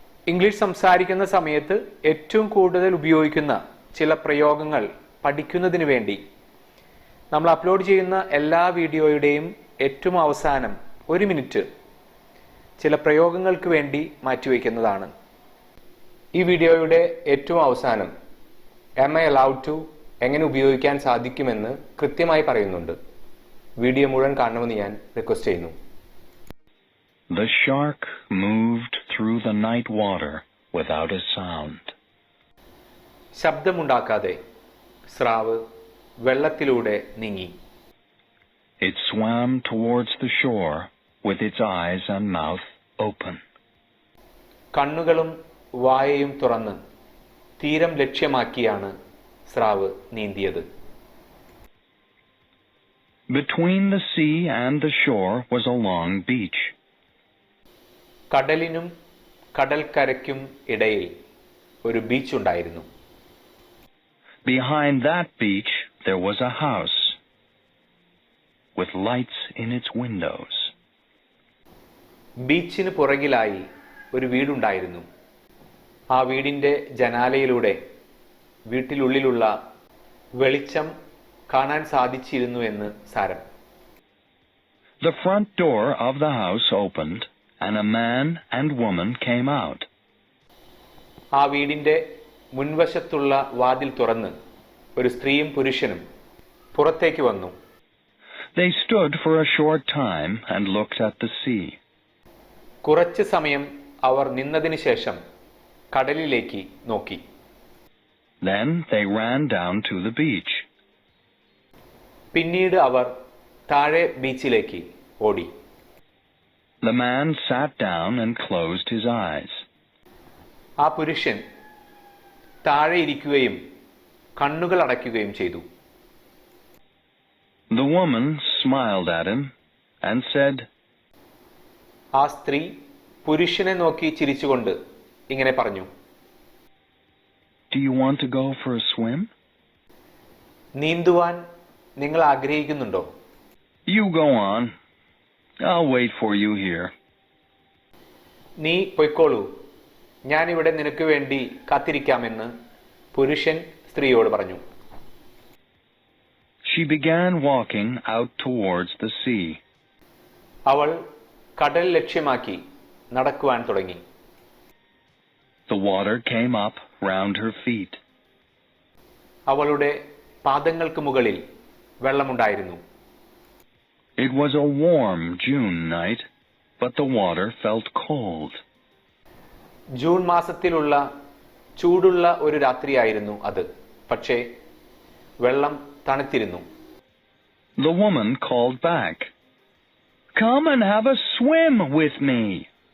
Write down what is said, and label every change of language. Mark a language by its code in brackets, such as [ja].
[ml] English സംസാരിക്കുന്ന സമയത്ത് ഏറ്റവും കൂടുതൽ ഉപയോഗിക്കുന്ന ചില പ്രയോഗങ്ങൾ പഠിക്കുന്നതിന് വേണ്ടി നമ്മൾ അപ്ലോഡ് ചെയ്യുന്ന എല്ലാ വീഡിയോയുടെയും ഏറ്റവും അവസാനം 1 മിനിറ്റ് ചില പ്രയോഗങ്ങൾക്ക് വേണ്ടി മാറ്റിവെക്കുന്നതാണ്. ഈ വീഡിയോയുടെ ഏറ്റവും അവസാനം [en] am I allowed to [ml] എങ്ങനെ ഉപയോഗിക്കാൻ സാധിക്കുമെന്ന് കൃത്യമായി പറയുന്നുണ്ട്. വീഡിയോ മുഴുവൻ കാണണമെന്ന് ഞാൻ റിക്വസ്റ്റ് ചെയ്യുന്നു. [en] The shark moved through the night water without a sound. [ml] ശബ്ദമുണ്ടാക്കാതെ സ്രാവ് വെള്ളത്തിലൂടെ നീങ്ങി. [en] It swam towards the shore with its eyes and mouth open. [ml] കണ്ണുകളും വായയും തുറന്ന് തീരം ലക്ഷ്യമാക്കിയാണ് സ്രാവ് നീന്തിയത്. [en] Between the sea and the shore was a long beach. [ml] കടലിനും കടൽക്കരയ്ക്കും ഇടയിൽ ഒരു beach ഉണ്ടായിരുന്നു. [en] Behind that beach there was a house with lights in its windows. [ml] ബീച്ചിന് പുറകിലായി ഒരു വീടുണ്ടായിരുന്നു. ആ വീടിന്റെ ജനാലയിലൂടെ വീട്ടിനുള്ളിലുള്ള വെളിച്ചം കാണാൻ സാധിച്ചിരുന്നു എന്ന് സാരം. [en] The front door of the house opened and a man and woman came out. [ml] ആ വീടിന്റെ മുൻവശത്തുള്ള വാതിൽ തുറന്ന് ഒരു സ്ത്രീയും പുരുഷനും പുറത്തേക്ക് വന്നു. [en] They stood for a short time and looked at the sea. [ml] കുറച്ച് സമയം അവർ നിന്നതിന് ശേഷം കടലിലേക്ക് നോക്കി. [en] Then they ran down to the beach. [ml] പിന്നീട് അവർ താഴെ ബീച്ചിലേക്ക് ഓടി. [en] The man sat down and closed his eyes. [ml] ആ പുരുഷൻ താഴെ ഇരിക്കുകയും കണ്ണുകൾ അടയ്ക്കുകയും ചെയ്തു. [en] The woman smiled at him and said, [ml] ആ സ്ത്രീ പുരുഷനെ നോക്കി ചിരിച്ചുകൊണ്ട് ഇങ്ങനെ പറഞ്ഞു, [en] Do you want to go for a swim? [ml] നീന്തുവാൻ നിങ്ങൾ ആഗ്രഹിക്കുന്നുണ്ടോ? [en] You go on. I'll wait for you here. [ml] നീ പൊയ്ക്കോളൂ, ഞാനിവിടെ നിനക്ക് വേണ്ടി കാത്തിരിക്കാമെന്ന് പുരുഷൻ സ്ത്രീയോട് പറഞ്ഞു. [en] She began walking out towards the sea. [ml] അവൾ കടൽ ലക്ഷ്യമാക്കി നടക്കുവാൻ തുടങ്ങി. [en] The water came up round her feet. [ml] അവളുടെ പാദങ്ങൾക്ക് മുകളിൽ വെള്ളമുണ്ടായിരുന്നു. [en] It was a warm June night, but the water felt cold. [ml] June മാസത്തിലുള്ള ചൂടുള്ള ഒരു രാത്രിയായിരുന്നു അത്, പക്ഷേ വെള്ളം തണുത്തിരുന്നു. [en] The woman called back, Come and have a swim with me.